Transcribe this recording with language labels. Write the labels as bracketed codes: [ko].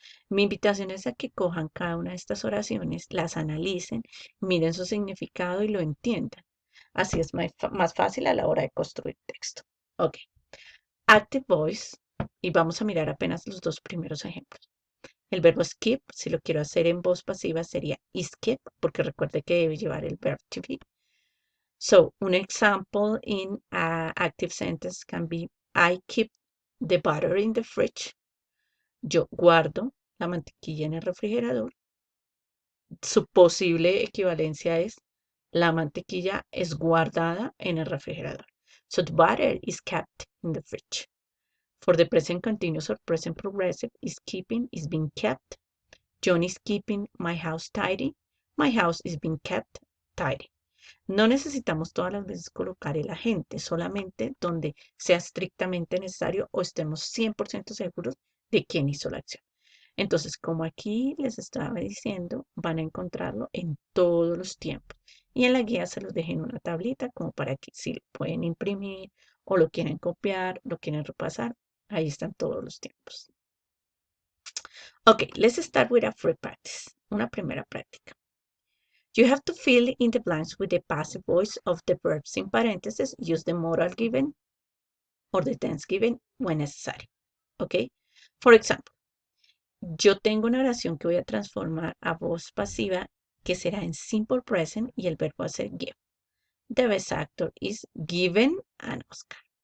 [es] Mi invitación es a que cojan cada una de estas oraciones, las analicen, miren su significado y lo entiendan. Así es más fácil a la hora de construir texto. Ok. Active voice. Y vamos a mirar apenas los dos primeros ejemplos. El verbo skip, si lo quiero hacer en voz pasiva, sería skip, porque recuerde que debe llevar el verb to be. [en] So, un example in active sentence can be, I keep the butter in the fridge. [es] Yo guardo la mantequilla en el refrigerador. Su posible equivalencia es, la mantequilla es guardada en el refrigerador. [en] So, the butter is kept in the fridge. For the present continuous or present progressive, is keeping, is being kept. John is keeping my house tidy. My house is being kept tidy. [es] No necesitamos todas las veces colocar el agente, solamente donde sea estrictamente necesario o estemos 100% seguros de quién hizo la acción. Entonces, como aquí les estaba diciendo, van a encontrarlo en todos los tiempos. Y en la guía se los dejé en una tablita como para que si lo pueden imprimir o lo quieren copiar, lo quieren repasar, ahí están todos los tiempos. [en] Okay, let's start with a free practice. [es] Una primera práctica. [en] You have to fill in the blanks with the passive voice of the verbs in parentheses. Use the modal given or the tense given when necessary. Okay? [es] For example, yo tengo una oración que voy a transformar a voz pasiva que será en simple present y el verbo va a ser give. [en] The best actor is given an Oscar.